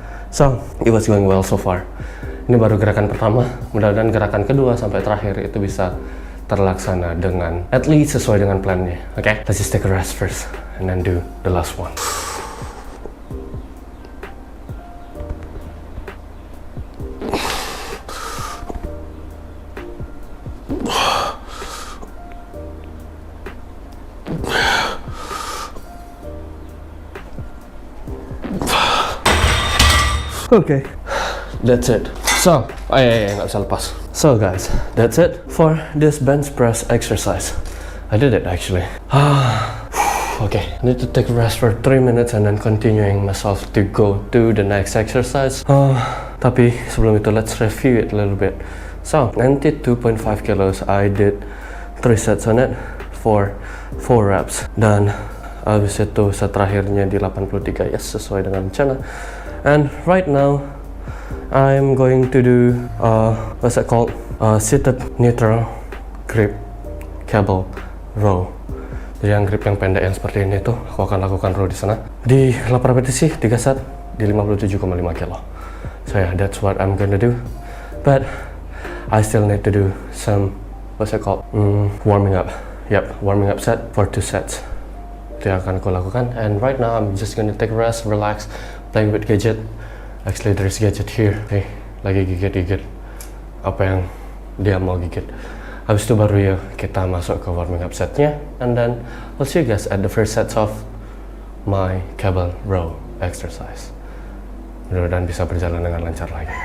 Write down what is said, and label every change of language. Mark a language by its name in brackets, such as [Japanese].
[English] So, it was going well so far. [Indonesian] Ini baru gerakan pertama, mudah-mudahan gerakan kedua sampai terakhir itu bisa terlaksana dengan at least sesuai dengan plannya. [English] Okay, let's just take a rest first and then do the last one. Okay, that's it. So, [Indonesian] nggak bisa lepas. [English] So guys, that's it for this bench press exercise. I did it actually. Okay, I need to take a rest for 3 minutes and then continuing myself to go to the next exercise. [Indonesian] Tapi sebelum itu, [English] let's review it a little bit. So, 92.5 kilos, I did 3 sets on it for 4 reps. [Indonesian] Dan habis itu set terakhirnya di 83, yes, sesuai dengan rencana. [English] And right now, I'm going to do, what's that called? Seated neutral grip cable row. [Indonesian] Jadi yang grip yang pendek yang seperti ini tuh, aku akan lakukan row di sana. Di 8 repetisi, 3 set, di 57,5 kilo. [English] So yeah, that's what I'm gonna do. But, I still need to do some, what's that called? Warming up. Yep, warming up set for 2 sets. [Indonesian] Itu yang akan aku lakukan. [English] And right now, I'm just gonna take a rest, relax, playing with gadget. Actually, there's gadget here. [Indonesian] Hey, lagi gigit-gigit apa yang dia mau gigit. Habis itu baru ya kita masuk ke warming up setnya. [English] And then, I'll see you guys at the first sets of my cable row exercise. [Indonesian] Mudah-mudahan bisa berjalan dengan lancar lagi.